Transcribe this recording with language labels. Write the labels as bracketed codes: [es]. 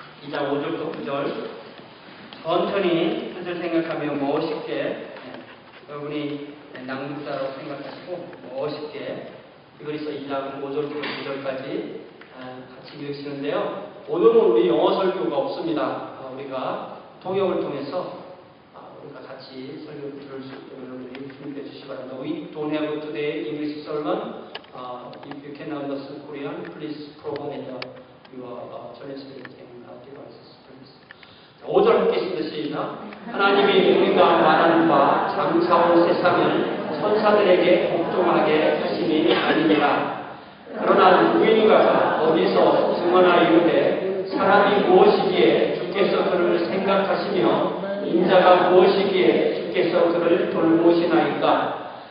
[ko] 2장 5절부터 9절 천천히 뜻을 생각하며 멋있게 여러분이 낭독자라고 생각하시고 멋있게 히브리서 2장 5절부터 9절까지 같이 읽으시는데요. 오늘은 우리 영어 설교가 없습니다. 우리가 통역을 통해서 우리가 같이 설교를 들을 수 있도록 여러분들이 준비해 주시기 바랍니다. [en] We don't have today English sermon. If you can understand Korean, please program in your translating devices, please. [ko] 5절 함께 읽겠습니다. 하나님이 우리가 말하는 바 장차 온 세상을 천사들에게 복종하게 하심이 아니니라. 그러나 누구인가가 어디서 증언하여 이르되 사람이 무엇이기에 주께서 그를 생각하시며 인자가 무엇이기에 주께서 그를 돌보시나이까.